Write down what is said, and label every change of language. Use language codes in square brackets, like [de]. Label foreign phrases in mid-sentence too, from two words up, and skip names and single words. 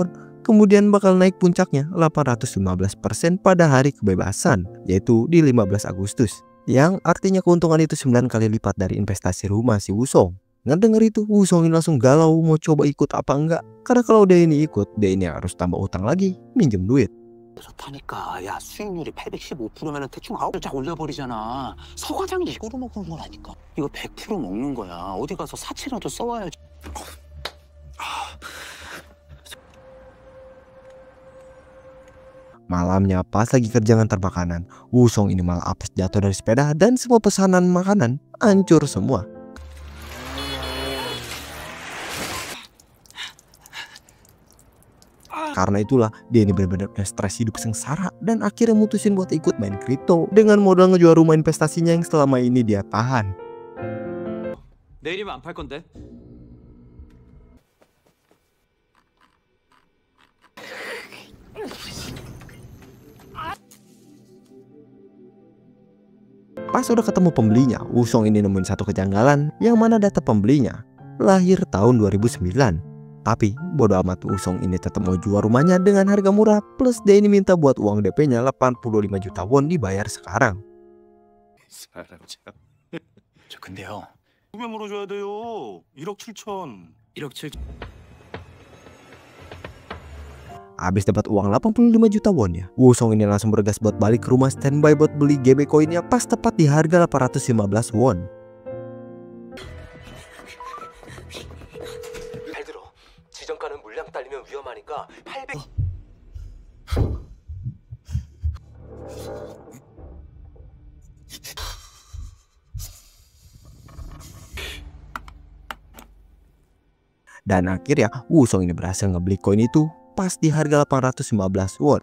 [id] Kemudian bakal naik puncaknya 815% pada hari kebebasan, yaitu di 15 Agustus. Yang artinya keuntungan itu 9 kali lipat dari investasi rumah si Wusong. Ngedenger itu, Wusong ini langsung galau mau coba ikut apa enggak. Karena kalau dia ini ikut, dia ini harus tambah utang lagi, minjem duit. [ko] 좋다니까. 야, 수익률이 815%면 대충 9짝 올려버리잖아. 서과장이 이거로 먹는 거라니까. 이거 100% 먹는 거야. 어디 가서 사치라도 써와야지. [id] Malamnya pas lagi kerja ngantar makanan, Wusong ini malah apes jatuh dari sepeda dan semua pesanan makanan hancur semua. Karena itulah dia ini benar-benar stres hidup sengsara dan akhirnya mutusin buat ikut main kripto dengan modal ngejual rumah investasinya yang selama ini dia tahan. [ko] 내일이면 안 팔 건데. [id] Pas udah ketemu pembelinya, Wusong ini nemuin satu kejanggalan yang mana data pembelinya lahir tahun 2009. Tapi bodo amat, Wusong ini tetap mau jual rumahnya dengan harga murah, plus dia ini minta buat uang DP-nya 85 juta won dibayar sekarang. [ko] 사람 참. 저 근데요. 두배 물어줘야 돼요. 1억 7천. 1억 7... [id] Abis dapat uang 85 juta won ya, Wusong ini langsung bergas buat balik ke rumah standby buat beli GB Coinnya pas tepat di harga 815 won. [ko] 잘 들어. 지정가는 물량 딸리면 위험하니까 800. [id] Dan akhirnya Wusong ini berhasil ngebeli koin itu pas di harga 815 won.